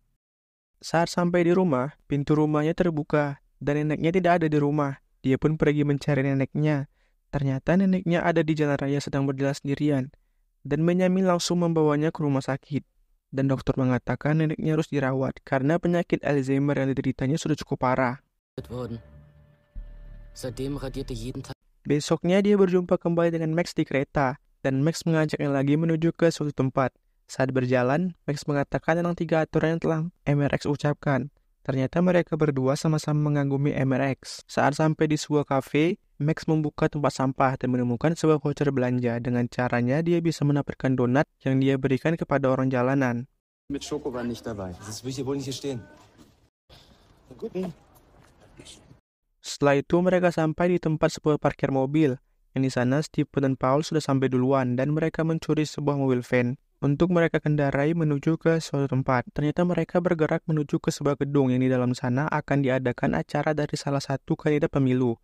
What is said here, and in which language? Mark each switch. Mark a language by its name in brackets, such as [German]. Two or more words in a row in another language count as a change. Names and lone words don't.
[Indonesian] Saat sampai di rumah, pintu rumahnya terbuka dan neneknya tidak ada di rumah. Dia pun pergi mencari neneknya. Ternyata neneknya ada di jalan raya sedang berjalan sendirian. Dan Benjamin langsung membawanya ke rumah sakit. Dan dokter mengatakan neneknya harus dirawat karena penyakit Alzheimer yang dideritanya sudah cukup parah. [German] Worden. Seitdem radiert er jeden Tag. [Indonesian] Besoknya dia berjumpa kembali dengan Max di kereta, dan Max mengajaknya lagi menuju ke suatu tempat. Saat berjalan, Max mengatakan tentang 3 aturan yang telah MRX ucapkan. Ternyata mereka berdua sama-sama mengagumi MRX. Saat sampai di sebuah kafe, Max membuka tempat sampah dan menemukan sebuah voucher belanja. Dengan caranya, dia bisa mendapatkan donat yang dia berikan kepada orang jalanan. [German] Mit Schoko war nicht dabei. Das will ich hier wohl nicht hier stehen. Gut. [Indonesian] Setelah itu mereka sampai di tempat sebuah parkir mobil. Yang di sana Stephen dan Paul sudah sampai duluan dan mereka mencuri sebuah mobil van untuk mereka kendarai menuju ke suatu tempat. Ternyata mereka bergerak menuju ke sebuah gedung yang di dalam sana akan diadakan acara dari salah satu kandidat pemilu.